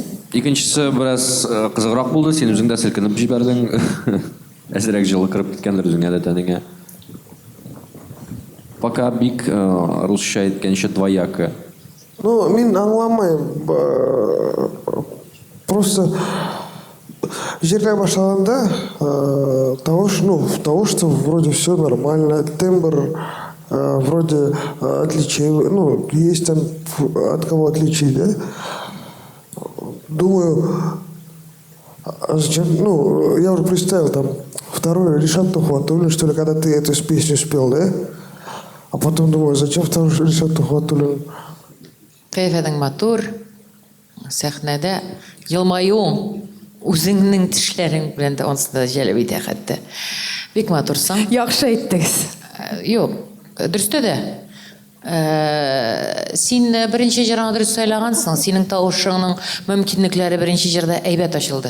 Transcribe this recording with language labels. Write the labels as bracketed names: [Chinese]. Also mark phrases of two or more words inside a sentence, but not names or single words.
[Tatar] Икенчесе бераз кызыграк булды, син үзең дә селкенеп җибәрдең. Әзрәк җылы кырып киткәндер үзеңә дә тәнеңә. Пока бик русча әйткәнчә двояко. Ну, мин аңламайм. [Russian] Просто [Tatar] жерлей башлаганда [Russian] того, что вроде все нормально, тембр вроде отличий, ну, есть там от кого отличить, да? Думаю, зачем, ну, я уже представил там второй Ришат Тухватуллин, что ли, когда ты эту песню спел, да? А потом думаю, зачем второй Ришат Тухватуллин? [Tatar] Кайфаның матур, сәхнәдә елмаюың, үзеңнең тешләрең белән дә онсында җәлеп итә хәтта. Бик матурсың. Яхшы әйттегез. Юк, дөрестә дә. Син беренче җырыңны дөрес сайлагансың, синең тавышыңның мөмкинлекләре беренче җырда әйбәт ачылды.